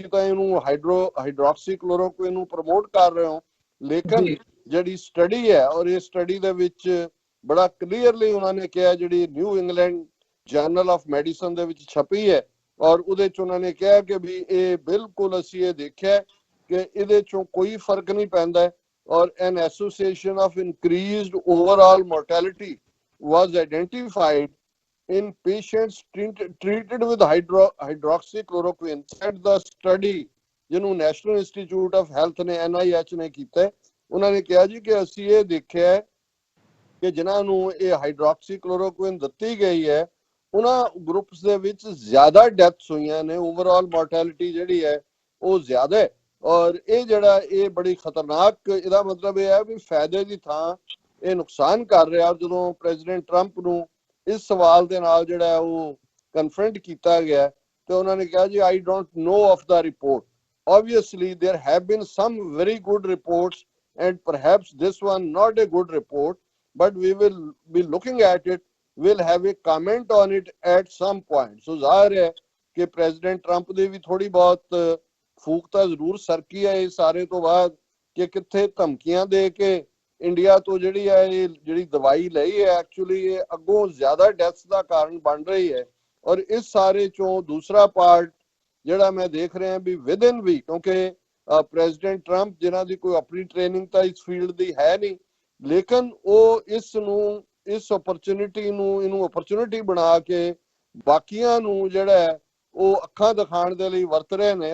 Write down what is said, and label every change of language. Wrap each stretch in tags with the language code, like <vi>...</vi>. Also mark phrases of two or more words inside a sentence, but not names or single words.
<pa>ਤਾਂ ਇਹਨੂੰ ਹਾਈਡਰੋਕਸੀ ਕਲੋਰੋਕੁਇਨ ਨੂੰ ਪ੍ਰਮੋਟ ਕਰ ਰਹੇ ਹੋ, ਲੇਕਿਨ ਜਿਹੜੀ ਸਟੱਡੀ ਹੈ ਔਰ ਇਹ ਸਟੱਡੀ ਦੇ ਵਿੱਚ ਬੜਾ ਕਲੀਅਰਲੀ ਉਹਨਾਂ ਨੇ ਕਿਹਾ, ਜਿਹੜੀ ਨਿਊ ਇੰਗਲੈਂਡ ਜਰਨਲ ਆਫ ਮੈਡੀਸਨ ਦੇ ਵਿੱਚ ਛਪੀ ਹੈ ਔਰ ਉਹਦੇ ਚ ਉਹਨਾਂ ਨੇ ਕਿਹਾ ਕਿ ਵੀ ਇਹ ਬਿਲਕੁਲ ਅਸੀਂ ਇਹ ਦੇਖਿਆ ਕਿ ਇਹਦੇ ਚੋਂ ਕੋਈ ਫਰਕ ਨਹੀਂ ਪੈਂਦਾ ਔਰ</pa> <en>an association of increased overall mortality was identified in patients treated with hydroxychloroquine, said the study</en> <pa>ਜਿਹਨੂੰ ਨੈਸ਼ਨਲ ਇੰਸਟੀਚਿਊਟ ਆਫ ਹੈਲਥ ਨੇ NIH ਨੇ ਕੀਤਾ। ਉਹਨਾਂ ਨੇ ਕਿਹਾ ਜੀ ਕਿ ਅਸੀਂ ਇਹ ਦੇਖਿਆ ਕਿ ਜਿਨ੍ਹਾਂ ਨੂੰ ਇਹ ਹਾਈਡਰੋਕਸੀਕਲੋਰੋਕੁਇਨ ਦਿੱਤੀ ਗਈ ਹੈ ਉਹਨਾਂ ਗਰੁੱਪਸ ਦੇ ਵਿੱਚ ਜ਼ਿਆਦਾ ਡੈਥਸ ਹੋਈਆਂ ਨੇ,</pa> <en>overall mortality</en> <pa>ਜਿਹੜੀ ਹੈ ਉਹ ਜ਼ਿਆਦਾ ਹੈ। ਔਰ ਇਹ ਜਿਹੜਾ ਇਹ ਬੜੀ ਖਤਰਨਾਕ, ਇਹਦਾ ਮਤਲਬ ਇਹ ਹੈ ਵੀ ਫਾਇਦੇ ਦੀ ਥਾਂ ਇਹ ਨੁਕਸਾਨ ਕਰ ਰਿਹਾ। ਜਦੋਂ ਪ੍ਰੈਜ਼ੀਡੈਂਟ ਟਰੰਪ ਨੂੰ ਇਸ ਸਵਾਲ ਦੇ ਨਾਲ ਜਿਹੜਾ ਉਹ ਕਨਫਰੰਟ ਕੀਤਾ ਗਿਆ ਤੇ ਉਹਨਾਂ ਨੇ ਕਿਹਾ ਜੀ</pa> <en>I don't know of the report. Obviously there have been some very good reports and perhaps this one not a good report, but we will be looking at it, we'll have a comment on it at some point.</en> <pa>So ਜ਼ਾਹਿਰ ਹੈ ਕਿ ਪ੍ਰੈਜ਼ੀਡੈਂਟ ਟਰੰਪ ਦੀ ਵੀ ਥੋੜੀ ਬਹੁਤ ਫੂਕ ਤਾਂ ਜ਼ਰੂਰ ਸਰਕੀ ਹੈ ਇਸ ਸਾਰੇ ਤੋਂ ਬਾਅਦ ਕਿ ਕਿੱਥੇ ਧਮਕੀਆਂ ਦੇ ਕੇ ਇੰਡੀਆ ਤੋਂ ਜਿਹੜੀ ਹੈ ਇਹ ਜਿਹੜੀ ਦਵਾਈ ਲਈ ਹੈ ਐਕਚੁਅਲੀ ਇਹ ਅੱਗੋਂ ਜ਼ਿਆਦਾ ਡੈਥਸ ਦਾ ਕਾਰਨ ਬਣ ਰਹੀ ਹੈ। ਔਰ ਇਸ ਸਾਰੇ ਚੋਂ ਦੂਸਰਾ ਪਾਰਟ ਜਿਹੜਾ ਮੈਂ ਦੇਖ ਰਿਹਾ ਵੀ ਵਿਦਿਨ ਵੀ, ਕਿਉਂਕਿ ਪ੍ਰੈਜ਼ੀਡੈਂਟ ਟਰੰਪ ਜਿਨ੍ਹਾਂ ਦੀ ਕੋਈ ਆਪਣੀ ਟ੍ਰੇਨਿੰਗ ਤਾਂ ਇਸ ਫੀਲਡ ਦੀ ਹੈ ਨਹੀਂ, ਲੇਕਿਨ ਉਹ ਇਸ ਨੂੰ, ਇਸ ਓਪਰਚੁਨਿਟੀ ਨੂੰ, ਇਹਨੂੰ ਓਪਰਚੁਨਿਟੀ ਬਣਾ ਕੇ ਬਾਕੀਆਂ ਨੂੰ ਜਿਹੜਾ ਉਹ ਅੱਖਾਂ ਦਿਖਾਉਣ ਦੇ ਲਈ ਵਰਤ ਰਹੇ ਨੇ।</pa>